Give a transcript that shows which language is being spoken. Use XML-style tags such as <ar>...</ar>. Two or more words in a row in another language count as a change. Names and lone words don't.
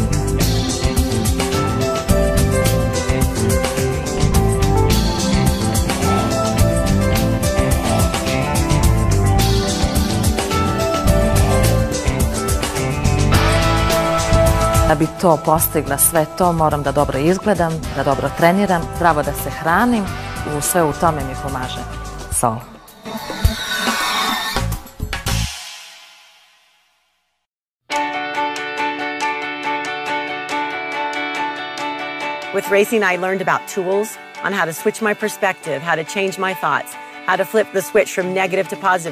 <sr>Da bi to postigla, sve to, moram da dobro izgledam, da dobro treniram, zdravo da se hranim, sve u tome mi pomaže Sol.</sr> <en>With racing, I learned about tools on how to switch my perspective, how to change my thoughts, how to flip the switch from negative to positive.</en>